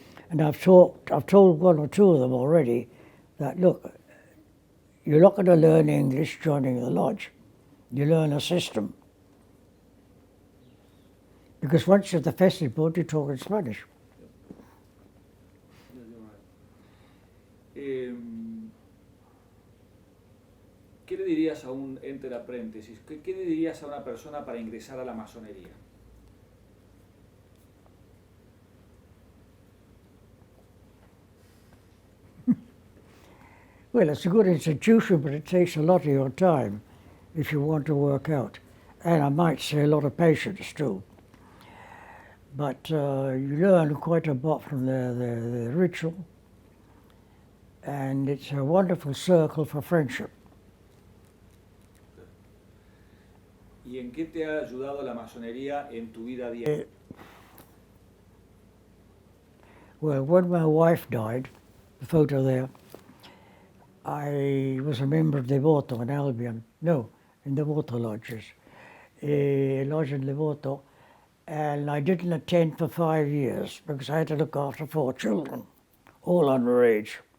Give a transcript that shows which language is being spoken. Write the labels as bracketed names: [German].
[English] And I've told 1 or 2 of them already that, look, you're not going to learn English joining the lodge. You learn a system. Because once you're at the festive board, you talk in Spanish. [Spanish] ¿Qué le dirías a un enter apprentice? ¿Qué le dirías a una persona para ingresar a la masonería? [English] Well, it's a good institution, but it takes a lot of your time if you want to work out. And I might say a lot of patience too. But you learn quite a lot from the ritual, and it's a wonderful circle for friendship. [Spanish] ¿Y en qué te ha ayudado la masonería en tu vida diaria? [English] Well, when my wife died, the photo there, I was a member of Devoto in Albion. No, in Devoto lodges. Lodge in Devoto. And I didn't attend for 5 years because I had to look after 4 children, all underage.